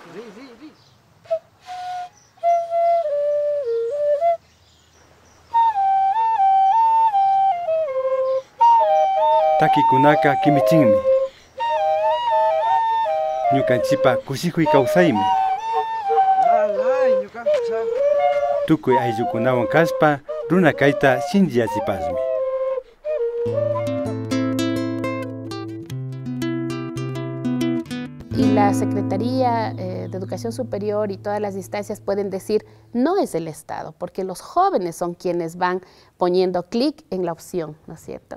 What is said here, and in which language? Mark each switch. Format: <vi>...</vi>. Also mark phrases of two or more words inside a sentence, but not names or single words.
<qu>Taki kunaka kimichinmi ñukanchipa kushikuy kawsaymi tukuy ayllukunawan kaspa runa kayta shinchiyachipasmi.</qu> <es>Y la Secretaría de Educación Superior y todas las instancias pueden decir, no es el Estado, porque los jóvenes son quienes van poniendo clic en la opción, ¿no es cierto?</es>